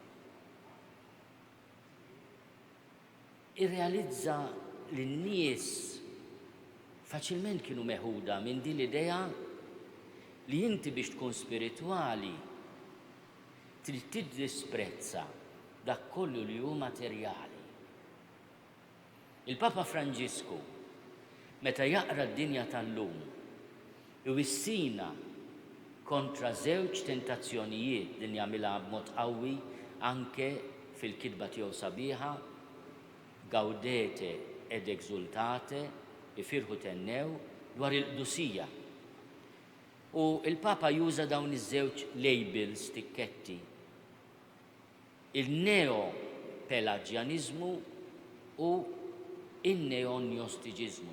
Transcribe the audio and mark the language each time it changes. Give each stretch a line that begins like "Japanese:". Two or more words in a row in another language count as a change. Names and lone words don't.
Maltese: Irrealizza li n-nies faċilment kienu meħuda minn din l-idea li inti biex tkun spiritwali trid tiddisprezza dak kollu li hu materjali. Il-Papa Franġisku meta jaqra d-dinja tal-lum iwissina kontra żewġ tentazzjonijiet din jagħmilha b'mod qawwi anke fil-kitba tiegħu sabiħa
Latin: Gaudete ed exultate
Maltese: ifirħu tennew dwar il-qdusija. U il-Papa juża dawn iż-żewġ labels tikketti. Il-neo-pelagianizmu u il-neonjostiġizmu.